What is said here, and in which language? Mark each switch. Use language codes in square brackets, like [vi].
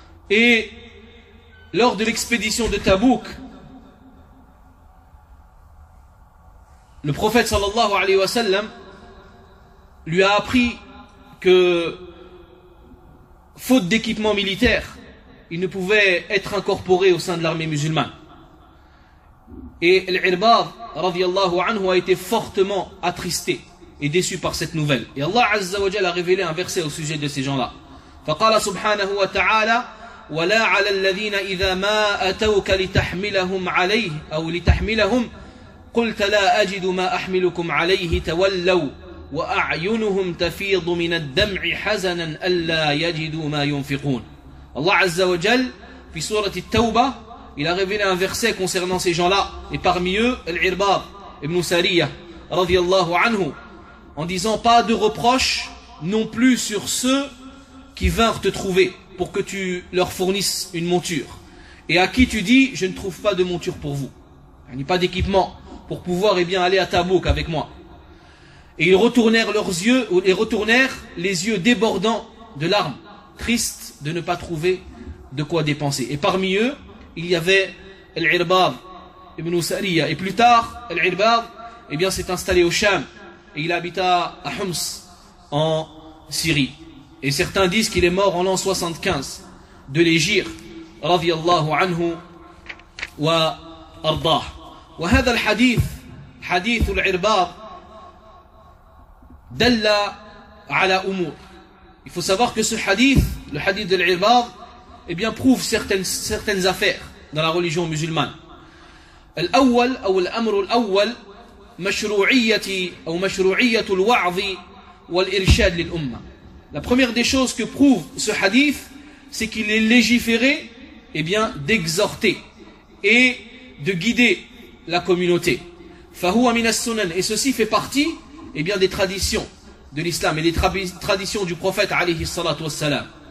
[fr] Et lors de l'expédition de Tabouk, le prophète [ar] sallallahu alayhi wa sallam [fr] lui a appris que, faute d'équipement militaire, il ne pouvait être incorporé au sein de l'armée musulmane. Et Al-Irbad, [ar] radiyallahu anhu, [fr] a été fortement attristé et déçu par cette nouvelle. Et Allah [ar] azza wa jalla [fr] a révélé un verset au sujet de ces gens-là. [ar] Faqala subhanahu wa ta'ala, wa la 'ala alladhina idha ma atawka litahmilahum 'alayhi aw litahmilahum قلت لا أجد ما أحملكم عليه تولوا وأعينهم تفيض من الدمع حزنا ألا يجدوا ما ينفقون. الله عز وجل في سورة التوبة [fr] il a révélé un verset concernant ces gens-là, et parmi eux Al-Irbad ibn Sariya [ar] رضي الله عنه, [fr] en disant: pas de reproche non plus sur ceux qui vinrent te trouver pour que tu leur fournisses une monture, et à qui tu dis: je ne trouve pas de monture pour vous, il n'y a pas d'équipement pour pouvoir eh bien aller à Tabouk avec moi. Et ils retournèrent leurs yeux, et retournèrent les yeux débordants de larmes, tristes de ne pas trouver de quoi dépenser. Et parmi eux, il y avait Al-Irbad ibn Sariya. Et plus tard, Al-Irbad eh bien s'est installé au Cham, et il habita à Homs en Syrie. Et certains disent qu'il est mort en l'an 75 de l'Hégire, [ar] radiyallahu anhu wa ardah. وهذا الحديث حديث العرباض دل على أمور. [fr] Il faut savoir que ce hadith, le hadith de l'Irbad, eh bien prouve certaines affaires dans la religion musulmane. [ar] الأول أو الأمر الأول مشروعية أو مشروعية الوعظ والإرشاد للأمة. [fr] La première des choses que prouve ce hadith, c'est qu'il est légiféré eh bien d'exhorter et de guider la communauté. [ar] فَهُوَ مِنَ السُّنَنِ. [fr] Et ceci fait partie eh bien des traditions de l'islam et des traditions du prophète [ar] عليه الصلاة والسلام.